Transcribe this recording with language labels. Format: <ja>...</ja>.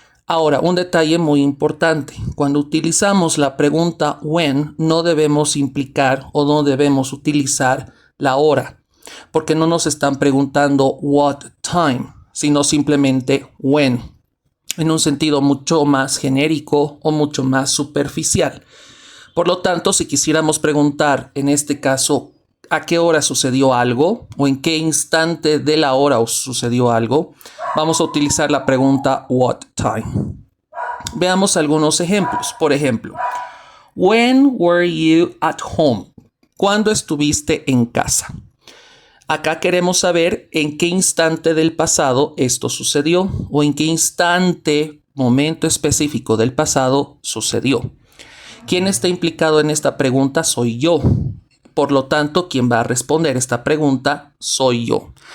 <es>Ahora, un detalle muy importante. Cuando utilizamos la pregunta when, no debemos implicar o no debemos utilizar la hora, porque no nos están preguntando what time, sino simplemente when, en un sentido mucho más genérico o mucho más superficial. Por lo tanto, si quisiéramos preguntar, en este caso, a qué hora sucedió algo o en qué instante de la hora sucedió algo, vamos a utilizar la pregunta what time. Veamos algunos ejemplos. Por ejemplo,</es> <en>when were you at home?</en> <es>¿Cuándo estuviste en casa? Acá queremos saber en qué instante del pasado esto sucedió o en qué instante, momento específico del pasado sucedió. ¿Quién está implicado en esta pregunta? Soy yo. Por lo tanto, quien va a responder esta pregunta soy yo.</es>